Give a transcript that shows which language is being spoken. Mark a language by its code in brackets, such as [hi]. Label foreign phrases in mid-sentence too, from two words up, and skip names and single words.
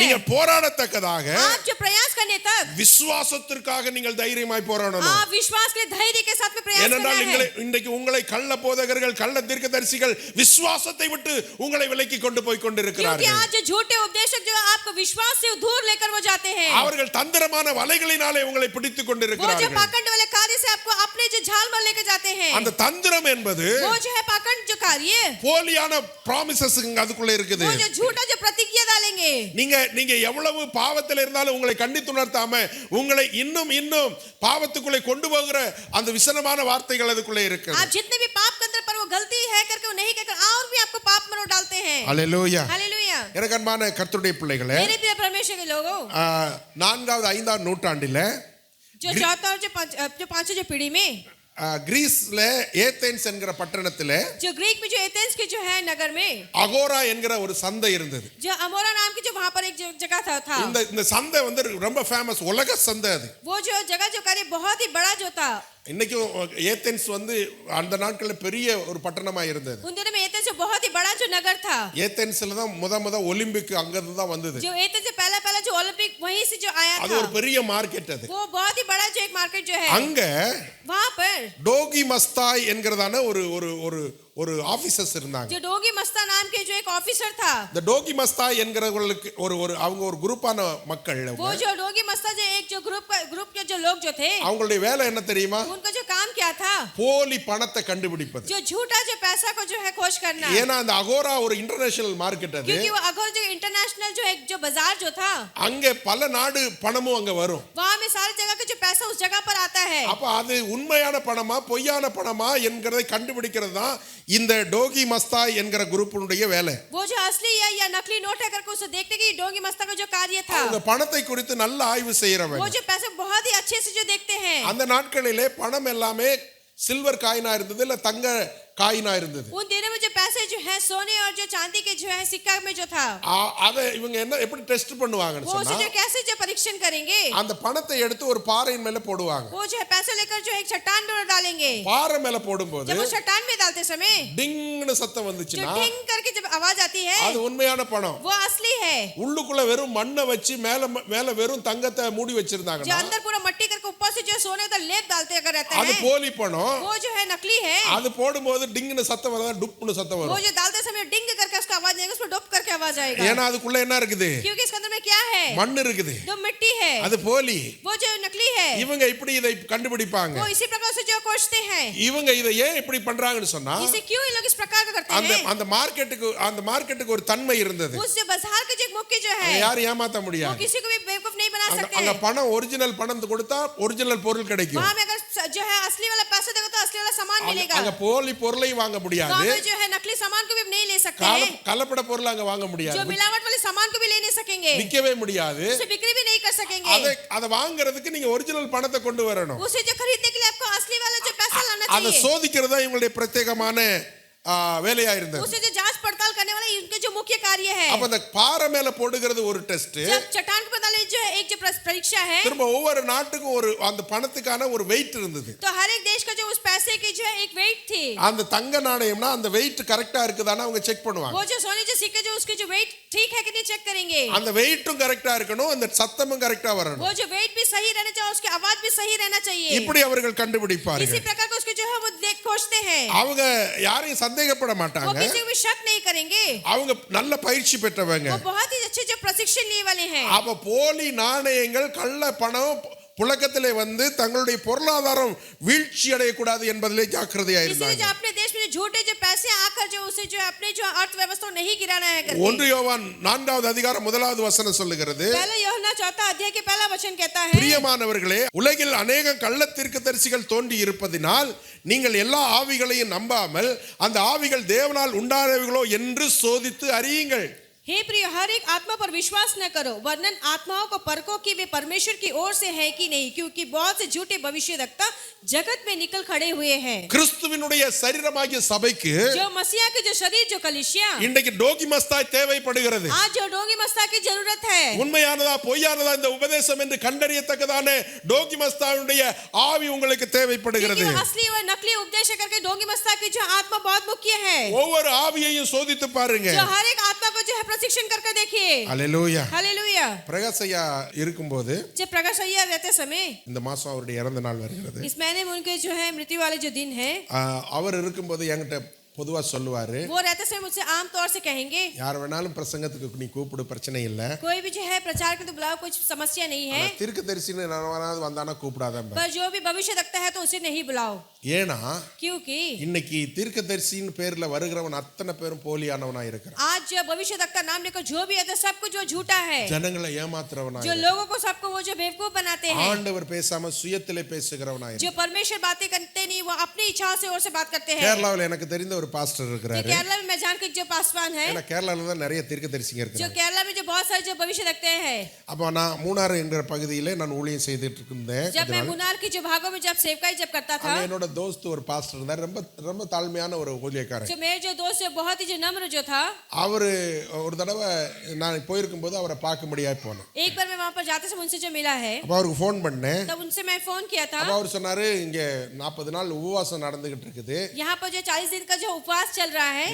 [ta] நீங்கள் போராடத்தக்கதாக [hi] आप जो प्रयास करने तक [ta] விசுவாசத்திற்காக நீங்கள் தைரியமாய் போராடணும். [hi] आप विश्वास के धैर्य के साथ में प्रयास करना [ta] ஏனென்றால் [hi] है। [ta] இன்றைக்கு உங்களை கள்ள போதகர்கள் கள்ள தீர்க்கதரிசிகள் விசுவாசத்தை விட்டு உங்களை விலக்கி கொண்டு போய் [hi] क्योंकि [ta] கொண்டிருக்கிறார்கள். [hi] आज जो झूठे उपदेशक जो आपको विश्वास से दूर लेकर वो जाते हैं, [ta] அவர்கள் தந்திரமான வலைகளினாலே உங்களை பிடித்துக் [hi] वो जो [ta] கொண்டிருக்கிறார்கள். [hi] पाखंड वाले कार्य से आपको अपने जो झाल में लेकर जाते हैं, [ta] அந்த தந்திரம் என்பது [hi] वो जो है पाखंड जो कार्य, [ta] போலியான ப்ராமிசஸ் அதுக்குள்ள இருக்குது. [hi] वो जो झूठा जो प्रतिज्ञा डालेंगे, [ta] நீங்க எவ்வளவு பாவத்தில் இருந்தாலும் உங்களை கண்டித்துணர்த்தாம உங்களை இன்னும் இன்னும் பாவத்துக்குள்ளே கொண்டு போகிற அந்த விசனமான வார்த்தைகள் அதுக்குள்ளே இருக்கு. [hi] आप जितने भी पाप के अंदर पर वो गलती है करके वो नहीं कहकर और भी आपको पाप में डालते हैं। [ta] ஹல்லேலூயா. [hi] हालेलुया। [ta] எனக்கு அன்பான கர்த்தருடைய பிள்ளைகளே, [hi] मेरे प्रिय परमेश्वर के लोगों, [ta] 4வது 5ஆம் நூற்றாண்டில [hi] जो चौथा और जो पांचवी जो पीढ़ी में [ta] கிரீஸ்ல ஏதென்ஸ் என்கிற பட்டணத்திலே [hi] जो ग्रीक में जो एथेंस के जो है नगर में [ta] அகோரா என்கிற ஒரு சந்தை இருந்தது. [hi] जो अमोरा नाम की जो वहां पर एक जगह था [ta] இந்த சந்தை வந்து ரொம்ப ஃபேமஸ், உலக சந்தை அது. [hi] वो जो जगह जो कार्य बहुत ही बड़ा जो था। [ta] இன்னைக்கும் ஏதென்ஸ் வந்து அந்த நாட்கள்ல பெரிய ஒரு பட்டணமா இருந்தது. [hi] उन दिनों में एथेंस जो बहुत ही बड़ा जो नगर था, [ta] ஏதென்ஸ்ல தான் முத ஒலிம்பிக் அங்க இருந்து தான் வந்தது. [hi] जो एथेंस से पहला जो ओलंपिक वहीं से जो आया [ta] அது [hi] था, [ta] ஒரு பெரிய மார்க்கெட் அது. [hi] वो बहुत ही बड़ा जो एक मार्केट जो है, [ta] அங்க [hi] वहां पर [ta] டோகி மஸ்தாய் என்கிறதான ஒரு ஆபீசர்ஸ் இருந்தாங்க. [hi] जो डोगी मस्ता नाम के जो एक ऑफिसर था, [ta] இந்த டோகி மஸ்தாய் என்கிறவங்களுக்கு அவங்க ஒரு குரூப்பான மக்கள். [hi] वो जो डोगी मस्ता जो एक जो ग्रुप के जो लोग जो थे, [ta] அவங்களுடைய வேலை என்ன தெரியுமா? [hi] उनका जो काम क्या था, [ta] போலி பணத்தை கண்டுபிடிப்பது. [hi] जो झूठा जो पैसा को जो है खोज करना। [ta] ஏன்னா அந்த அகோரா ஒரு [en] international market [ta] அது. [hi] क्योंकि वो अगोर जो इंटरनेशनल जो एक जो बाजार जो था, [ta] அங்க பல நாடு பணமும் அங்க வரும். [hi] वहां में सारी जगह का जो पैसा उस जगह पर आता है। [ta] அப்ப அது உண்மையான பணமா பொய்யான பணமா என்கிறதை கண்டுபிடிக்கிறது தான் இந்த டோகி மஸ்தாய் என்கிற குரூப்பினுடைய வேலை. [hi] वो जो असली है या नकली नोट है करके उसे देखने की डोगी मस्ता का जो कार्य था। [ta] அவங்க பணத்தை குறித்து நல்ல ஆய்வு செய்யறவங்க. [hi] वो जो पैसे बहुत ही अच्छे से जो देखते हैं। [ta] அந்த நாட்களிலே பணம் எல்லாமே சில்வர் காயினா இருந்தது, இல்ல தங்க காயினா இருந்தது. [hi] उन दिनों में जो पैसे जो है सोने और जो चांदी के जो है सिक्का में जो था, [ta] அதை இவங்க எப்படி டெஸ்ட் பண்ணுவாங்கன்னு [hi] वो [ta] சொன்னா, [hi] जो कैसे जो परीक्षण करेंगे, [ta] அந்த பணத்தை எடுத்து ஒரு பாறையின் மேல போடுவாங்க. [hi] वो जो है पैसे लेकर जो एक चट्टान में डालेंगे। [ta] பாறை மேல போடும்போது [hi] जब वो चट्टान में डालते समय [ta] டிங்னு சத்தம் [hi] जो [ta] வந்துச்சுன்னா [hi] टिंग करके जब आवाज आती है, [ta] அது உண்மையான பணம். [hi] वो असली है। [ta] உள்ளுக்குள்ள வெறும் மண்ணை வச்சு மேல வெறும் தங்கத்தை மூடி [hi] जो [ta] வச்சிருந்தாங்கன்னா [hi] अंदर पूरा मट्टी करके ऊपर से जो सोने का लेप डालते अगर रहता [ta] அது [hi] है, [ta] போலி பணம். [hi] वो जो है नकली है। [ta] அது போடும்போது டிங்னு சத்தம் வரதா டுப்னு சத்தம் [hi] वो [ta] வரும். [hi] जो डालते समय डिंग करके उसका आवाज आएगा, उसमें डुप करके आवाज आएगा। [ta] ஏன்னா அதுக்குள்ள என்ன இருக்குது? [hi] क्योंकि इसके अंदर में क्या है? [ta] மண் இருக்குது. [hi] जो मिट्टी है, [ta] அது போலி. [hi] वो जो नकली है। [ta] இவங்க இப்படி இதை கண்டுபிடிப்பாங்க. [hi] वो इसी प्रकार से जो खोजते हैं। [ta] இவங்க இதை ஏன் இப்படி பண்றாங்கன்னு சொன்னா, [hi] इसे क्यों ये लोग इस प्रकार का करते हैं? [ta] அந்த மார்க்கெட்டுக்கு ஒரு தன்மை இருந்தது. [hi] उस जो बाजार के जो एक मुख्य जो है, [ta] யாரும் ஏமாத்த [hi] वो [ta] முடியாது. [hi] किसी को भी बेवकूफ नहीं बना सकते [ta] அங்க [hi] हैं। [ta] பணம் ஒரிஜினல் பணம் கொடுத்தா ஒரிஜினல் பொருள் கிடைக்கும். [hi] वहाँ में अगर जो है असली वाला पैसा देगा तो असली वाला सामान मिलेगा। [ta] அங்க போலி பொருளை வாங்க [hi] वहाँ [ta] முடியாது. [hi] में जो है नकली सामान को भी नहीं ले सकते हैं। [ta] கலப்பட பொருள் அங்க வாங்க [hi] जो [ta] முடியாது. [hi] मिलावट वाले सामान को भी ले नहीं सकेंगे, [ta] விற்கவே முடியாது. [hi] उसे बिक्री भी नहीं कर सकेंगे। [ta] அதை வாங்குறதுக்கு நீங்க ஒரிஜினல் பணத்தை கொண்டு வரணும். [hi] उसे जो खरीदने के लिए आपको असली वाला जो पैसा लाना [ta] அதை [hi] चाहिए। [ta] சோதிக்கிறது தான் இவங்களுடைய பிரத்யேகமான வேலையா இருந்தது. [hi] उसे जो जांच पड़ताल करने वाला इनके जो मुख्य कार्य है। [ta] அப்ப அந்த பாறை மேல போடுகிறது ஒரு டெஸ்ட். [hi] जब चट्टान को डाले जो है एक जो परीक्षा है, [ta] திரும்ப ஒவ்வொரு நாட்டுக்கும் ஒரு அந்த பணத்துக்கான ஒரு வெயிட் இருந்தது. [hi] तो हर एक देश का जो उस पैसे की जो है एक वेट थी। [ta] அந்த தங்க நாணயம்னா அந்த வெயிட் கரெக்டா இருக்குதான்னு அவங்க செக் பண்ணுவாங்க. [hi] वो जो सोने जो सिक्के जो उसके जो वेट ठीक है कि नहीं चेक करेंगे। [ta] அந்த வெயிட்டும் கரெக்டா இருக்கணும், அந்த சத்தமும் கரெக்டா வரணும். [hi] वो जो वेट भी सही रहना चाहिए, उसकी आवाज भी सही रहना चाहिए। [ta] இப்படி அவர்கள் கண்டுபிடிப்பார்கள். [hi] इसी प्रकार का उसके जो है वो देख खोजते हैं। [ta] அவங்க யாரையும் சந்தேகப்பட [hi] वो [ta] மாட்டாங்க. [hi] किसी को भी शक नहीं करेंगे। [ta] அவங்க நல்ல பயிற்சி பெற்றவங்க. [hi] वो बहुत ही अच्छे जो प्रशिक्षण लिए वाले हैं। [ta] அப்ப போலி நாணயங்கள் கள்ள பணம் புழக்கத்திலே வந்து தங்களுடைய பொருளாதாரம் வீழ்ச்சி அடையக்கூடாது என்பதிலே ஜாக்கிரதையா [hi] इसलिए [ta] இருந்தாங்க. [hi] जो अपने देश में जो झूठे जो पैसे आकर जो उसे जो अपने जो अर्थव्यवस्था नहीं गिराना है करके। [ta] 1 யோவான் 4வது அதிகாரம் 1வது வசனம் சொல்லுகிறது, [hi] पहला यूहन्ना 4 अध्याय के पहला वचन कहता है, [ta] பிரியமானவர்களே, உலகில் अनेक கள்ள தீர்க்கதரிசிகள் தோன்றி இருப்பதினால் நீங்கள் எல்லா ஆவிகளையும் நம்பாமல் அந்த ஆவிகள் தேவனால் உண்டானவைகளோ என்று சோதித்து அறியுங்கள். [hi] हे प्रिय, हर एक आत्मा पर विश्वास न करो, वरन आत्माओं को परखो कि वे परमेश्वर की ओर से है कि नहीं, क्योंकि बहुत से झूठे भविष्यवक्ता जगत में निकल खड़े हुए हैं। [ta] கிறிஸ்துவினுடைய சரீரமாகிய சபைக்கு [hi] जो मसीहा के जो शरीर जो कलीसिया, [ta] இன்றைக்கு டோகி மஸ்தாய் தேவைப்படுகிறது. [hi] आज जो डोगी मस्ता की जरूरत है। [ta] உண்மையானதா பொய்யானதா இந்த உபதேசம் என்று கண்டறியத்தக்கதான டோகி மஸ்தாவுடைய ஆவி உங்களுக்கு தேவைப்படுகிறது. [hi] क्योंकि असली और नकली उपदेश करके डोगी मस्ता की जो आत्मा बहुत मुख्य है। [ta] ஒவ்வொரு ஆவியையும் சோதித்து பாருங்க. [hi] जो हर एक आत्मा को जो है प्रशिक्षण करके देखिए। [ta] हालेलुया. [hi] हालेलुया। [ta] பிரகாஷ் ஐயா இருக்கும்போது [hi] जब प्रकाश अय्यर रहते समय [ta] இந்த மாசம் அவருடைய இறந்த நாள் வருகிறது. [hi] इस महीने में उनके जो है मृत्यु वाले जो दिन है, [ta] அவர் இருக்கும்போது என்கிட்ட பொதுவா சொல்லுவாரு, [hi] वो रहते समय मुझसे आम तौर से कहेंगे [ta] யார் வேணாலும் பிரசங்கத்துக்கு நீ கூப்பிடு, பிரச்சனை இல்ல, [hi] कोई भी जो है प्रचार के तो बुलाओ, कुछ समस्या नहीं है, [ta] தீர்க்கதரிசின்னு நான் வந்தானா கூப்பிடாத. [hi] पर जो भी भविष्य रखता है तो उसे नहीं बुलाओ. [ta] ஏனா [hi] क्योंकि [ta] இன்னைக்கு தீர்க்கதரிசின்னு பேர்ல வருகிறவன் அத்தனை பேரும் போலியானவனா இருக்கிறான். [hi] आज जो भविष्य रखता नाम लेकर जो भी है तो सब कुछ जो झूठा है, [ta] ஜனங்களை ஏமாத்துறவனா, [hi] जो लोगों को सबको वो जो बेवकूफ बनाते हैं, [ta] ஆண்டவர் பேசாம சுயத்திலே பேசுகிறவனா, [hi] जो परमेश्वर बातें करते नहीं वो अपनी इच्छा से और से बात करते हैं. [ta] கேரளாவில் எனக்கு தெரிந்த ஒரு பாஸ்டர் இருக்கிறாரு. [hi] केरला में मैं जान के जो पासवान है, [ta] ஏன்னா கேரளால தான் நிறைய தீர்க்கதரிசிங்க [hi] जो [ta] இருக்காங்க. [hi] केरला में जो बहुत सारे जो भविष्य रखते हैं. [ta] அப்ப நான் மூணாறு என்கிற பகுதியிலே நான் ஊழியம் செய்துட்டு இருந்தேன். [hi] जब मैं मुनार की जो भागों में जब सेवकाई जब करता था, [ta] என்னோட दोस्त ஒரு பாஸ்டர் இருந்தார், ரொம்ப ரொம்ப தாழ்மையான ஒரு ஊழியக்காரர். [hi] जो मेरे जो दोस्त है बहुत ही जो नम्र जो था, [ta] அவரு ஒரு தடவை நான் போயிருக்கும் போது அவரை பார்க்க முடியாது போனேன். [hi] एक बार मैं वहां पर जाते समय उनसे जो मिला है, [ta] அப்ப அவருக்கு ஃபோன் பண்ணேன். [hi] तब उनसे मैं फोन किया था. [ta] அப்ப அவர் சொன்னாரு, இங்க 40 நாள் உபவாசம் நடந்துகிட்டு இருக்குது, [hi] यहाँ पर जो 40 दिन का जो उपवास चल रहा है,